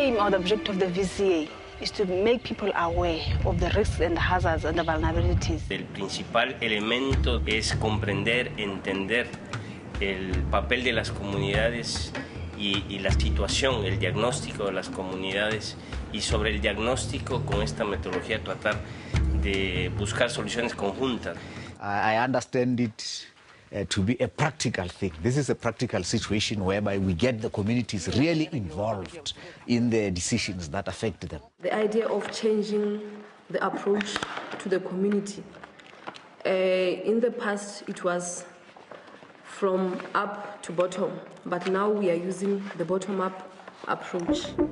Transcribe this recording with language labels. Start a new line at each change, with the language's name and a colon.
English: The objective of the VCA is to make people aware of the risks and the hazards and the vulnerabilities.
Spanish: El principal elemento es comprender, entender el papel de las comunidades y la situación, el diagnóstico de las comunidades, y sobre el diagnóstico con esta metodología tratar de buscar soluciones conjuntas.
English: I understand it to be a practical thing. This is a practical situation whereby we get the communities really involved in the decisions that affect them. The idea of changing the approach to the community. In the past, it was from up to bottom, but now we are using the bottom-up approach.